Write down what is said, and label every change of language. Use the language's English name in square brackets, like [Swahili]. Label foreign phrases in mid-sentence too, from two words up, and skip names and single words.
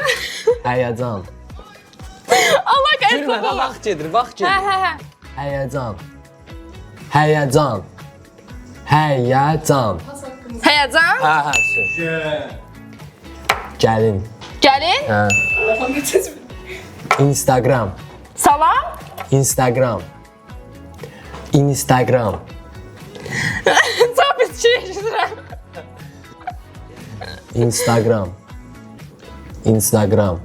[Azerbaijani] Həyəcan. Allah Gülmə də [Turkish] kahretsin. [Azerbaijani] vaxt gedir, vaxt He gedir. he he. Həyəcan. Həyəcan. Həyəcan. [Turkish] Heyecan. [Azerbaijani] Hə, söz. Gəlin. [Turkish] Gelin. [Azerbaijani] Hə. [Turkish] Telefon geçeceğiz mi? Instagram. [Azerbaijani] Salam. Instagram. Instagram. Sabit şey. Instagram. Instagram.